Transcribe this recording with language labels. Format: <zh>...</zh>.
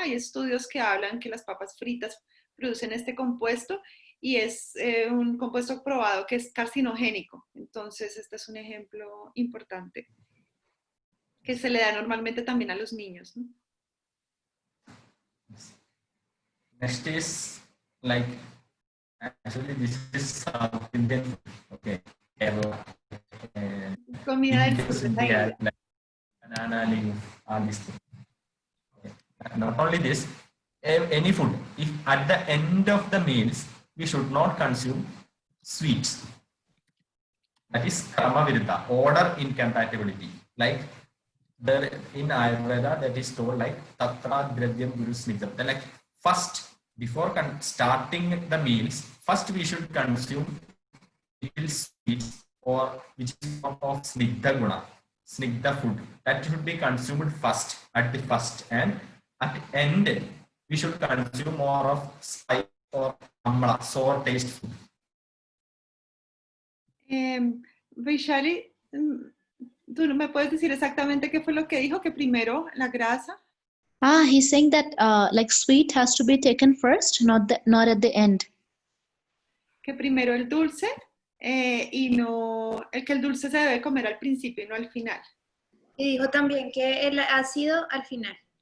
<es>Hay estudios que hablan que las papas fritas producen este compuesto y es un compuesto probado que es carcinogénico. Entonces, este es un ejemplo importante que se le da normalmente también a los niños, ¿no?</es> <en>Next is like, actually this is South Indian food. Okay.</en> <es>Comida del sur de la India, India.</es> <en>like banana leaf, all these things. Okay. Not only this, any food, if at the end of the meals we should not consume sweets. That is karma viruddha, order incompatibility. Like there in Ayurveda that is told like</en> <sa>tatra dravyam guru snigdham.</sa> <en>Like first, before starting the meals, first we should consume little sweets or which is form of snigdha guna, snigdha food. That should be consumed first at the first, and at the end we should consume more of spice or amla, sour taste food.</en> <es>Vaishali, ¿tú no me puedes decir exactamente qué fue lo que dijo? Que primero la grasa.</es> <en>He's saying that like sweet has to be taken first, not at the end.</en> <es>Que primero el dulce y no, que el dulce se debe comer al principio y no al final. Y dijo también que el ácido al final.</es>